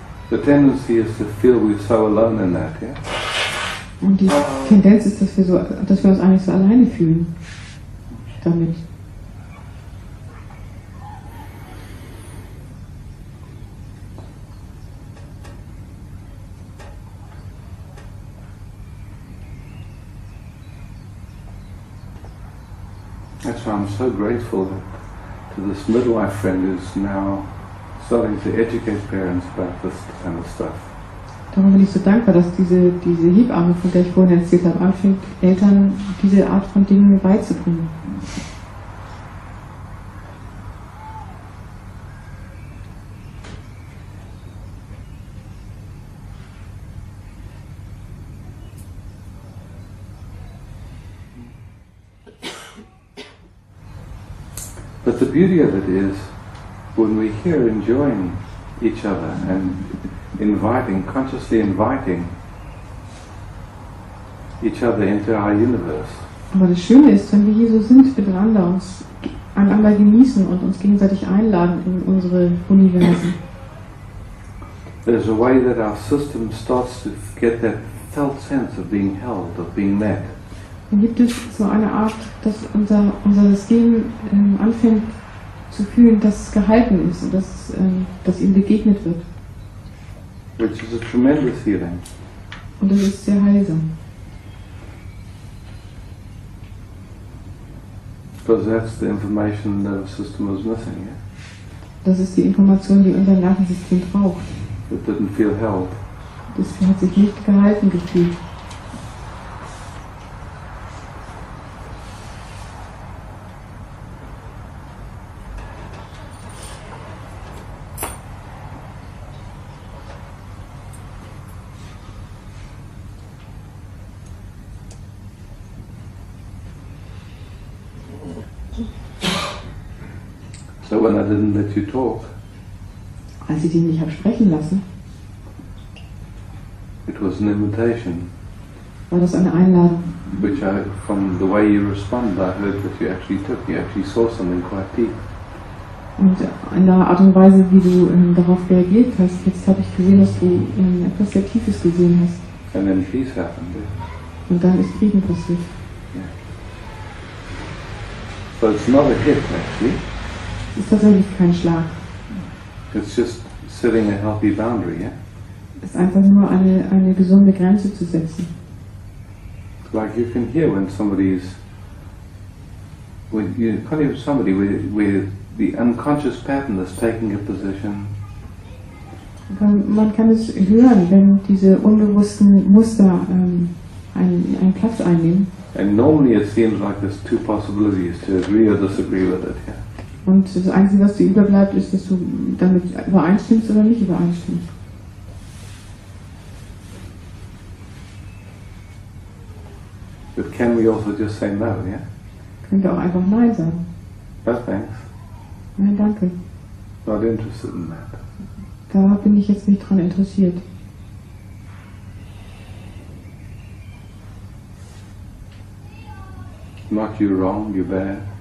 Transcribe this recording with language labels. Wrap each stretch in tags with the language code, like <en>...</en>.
<en>The tendency is to feel we're so alone in that, yeah?</en> <de>Und die Tendenz ist, dass wir uns eigentlich so alleine fühlen damit.</de> <en>That's why I'm so grateful to this midwife friend who's now starting to educate parents about this kind of stuff.</en> <de>Darum bin ich so dankbar, dass diese Hebamme, von der ich vorhin erzählt habe, anfängt, Eltern diese Art von Dingen beizubringen.</de> <en>But the beauty of it is, when we're here enjoying each other and consciously inviting each other into our universe.</en> <de>Aber das Schöne ist, wenn wir hier so sind miteinander, uns einander genießen und uns gegenseitig einladen in unsere Universen.</de> <en>There's a way that our system starts to get that felt sense of being held, of being met.</en> <de>Dann gibt es so eine Art, dass unser System anfängt zu fühlen, dass es gehalten ist und dass ihm begegnet wird.</de> <en>Which is a tremendous healing.</en> <de>Und das ist sehr heilsam.</de> <en>Because that's the information the nervous system was missing. Yeah?</en> <de>Das ist die Information, die unser Nervensystem braucht.</de> <en>It didn't feel held.</en> <de>Das hat sich nicht gehalten gefühlt.</de> <en>So when I didn't let you talk,</en> <de>Als ich dich nicht habe sprechen lassen,</de> <en>it was an invitation,</en> <de>war das eine Einladung.</de> <en>which from the way you responded, I heard that you actually took. You actually saw something quite deep.</en> <de>Und in der Art und Weise, wie du darauf reagiert hast, jetzt habe ich gesehen, dass du etwas sehr Tiefes gesehen hast.</de> <en>And then peace happened.</en> <de>Und dann ist Frieden passiert.</de> <en>So it's not a hit, actually.</en> <de>Es ist tatsächlich kein Schlag.</de> <en>It's just setting a healthy boundary, yeah?</en> <de>Es ist einfach nur eine gesunde Grenze zu setzen.</de> <en>Like you can hear when you can't hear somebody where the unconscious pattern is taking a position.</en> <de>Man kann es hören, wenn diese unbewussten Muster einen Platz einnehmen.</de> <en>And normally it seems like there's two possibilities, to agree or disagree with it, yeah?</en> <de>Und das Einzige, was dir überbleibt, ist, dass du damit übereinstimmst oder nicht übereinstimmst.</de> <en>But can we also just say no, yeah?</en> <de>Könnt ihr auch einfach Nein sagen.</de> <en>No thanks.</en> <de>Nein, danke.</de> <en>Not interested in that.</en> <de>Da bin ich jetzt nicht dran interessiert.</de> <en>Not you wrong, you bad.</en>